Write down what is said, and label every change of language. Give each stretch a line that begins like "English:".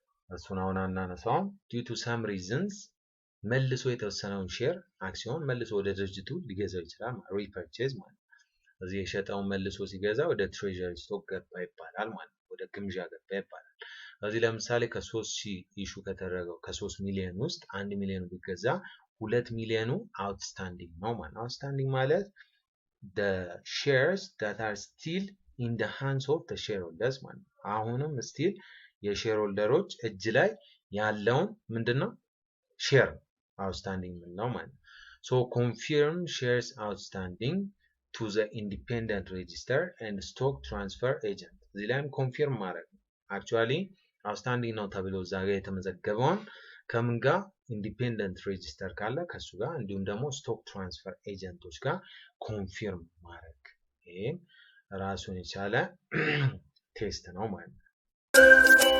Amharic: እሱን አሁን አናነሳው
English: due to some reasons
Amharic: መልሶ የተወሰነውን ሼር አክሲዮን መልሶ ወደ ድርጅቱ ሊገዛው ይችላል ሪፐርቼዝ ማለት ስለዚህ የሸጠውን መልሶ ሲገዛ ወደ ትሬጀሪ ስቶክ ገባ ይባላል ማለት ወደ ግምጃ ገባ ይባላል ስለዚህ ለምሳሌ ከ3000 ኢሹ ከተደረገው ከ3 ሚሊዮን ውስጥ 1 ሚሊዮን ቢገዛ 2 ሚሊዮኑ አውትስታንዲንግ ነው ማለት አውትስታንዲንግ ማለት
English: the shares that are still in the hands of the shareholders
Amharic: ማለት አሁንም still የሼርሆልደሮች እጅ ላይ ያለውን ምንድነው ሼር አውትስታንዲንግ ነው ማለት
English: So confirm shares outstanding to the independent register and stock transfer agent.
Amharic: እዚህ ላይም ኮንፊርም ማድረግ ነው። actually outstanding ነው ተብሎ እዛ ጋር የተመዘገበውን ከምን ጋር ኢንዲፔንደንት ሬጂስተር ካለ ከሱ ጋር እንዲሁም ደግሞ ስቶክ ትራንስፈር ኤጀንቶች ጋር ኮንፊርም ማድረግ ይሄም ራሱን የቻለ ቴስት ነው ማለት ነው።